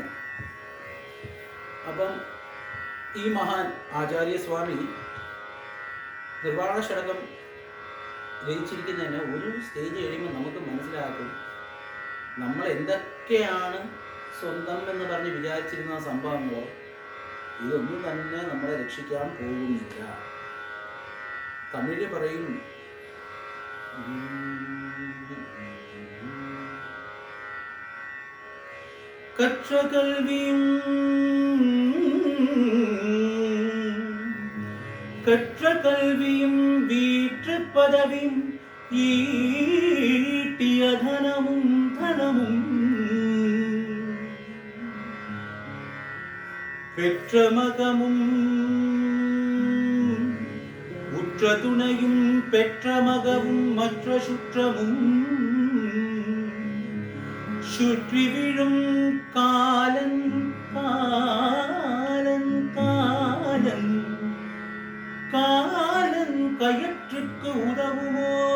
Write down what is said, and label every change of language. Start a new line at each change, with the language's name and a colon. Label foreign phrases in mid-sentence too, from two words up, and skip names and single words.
Malayalam: അപ്പം ഈ മഹാൻ ആചാര്യസ്വാമി നിർവ്വാണ ഷടകം രചിച്ചിരിക്കുന്നതിന് ഒരു സ്റ്റേജ് കഴിയുമ്പോൾ നമുക്ക് മനസ്സിലാക്കും നമ്മൾ എന്തൊക്കെയാണ് സ്വന്തം എന്ന് പറഞ്ഞ് വിചാരിച്ചിരുന്ന സംഭവങ്ങളോ ഇതൊന്നും തന്നെ നമ്മളെ രക്ഷിക്കാൻ പോകുന്നില്ല. തമിഴ് പറയും,
Tamil: കற்ற கல்வியும் வீற்று பதவியும் ஈட்டிய தனமும் பெற்ற மகமும் உற்ற துணையும் பெற்ற மகமும் மற்ற சுற்றமும் சுற்றி விழும் காலன் கயற்றுக்கு உதவுமோ?